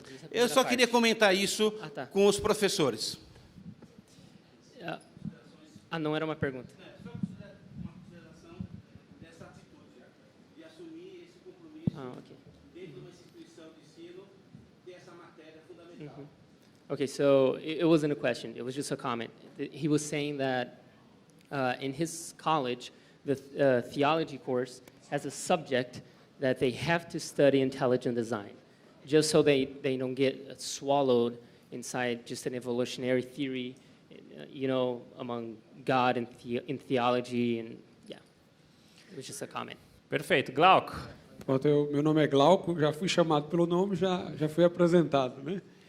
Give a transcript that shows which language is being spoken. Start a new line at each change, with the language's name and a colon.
Portuguese: Eu só queria comentar isso com os professores. Não era uma pergunta. Só uma consideração dessa atitude, de assumir esse compromisso dentro de uma instituição de ensino dessa matéria fundamental.
English: Okay, so it wasn't a question. It was just a comment. He was saying that in his college, the theology course has a subject that they have to study intelligent design, just so they don't get swallowed inside just an evolutionary theory, among God and in theology, and yeah, it was just a comment.
Portuguese: Perfeito. Glauco? Pronto, meu nome é Glauco, já fui chamado pelo nome, já fui apresentado, né?